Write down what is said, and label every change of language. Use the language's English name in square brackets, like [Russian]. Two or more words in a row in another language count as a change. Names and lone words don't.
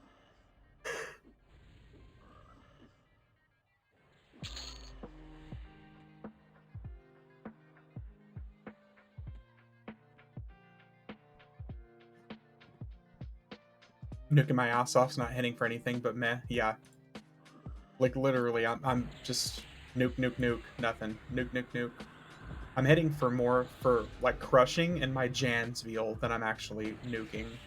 [English] Nuking my ass off's not hitting for anything, but meh, yeah. Like literally, I'm just nuke, nuke, nuke, nothing. Nuke, nuke, nuke. I'm hitting for more for like crushing and my Jansveal than I'm actually nuking.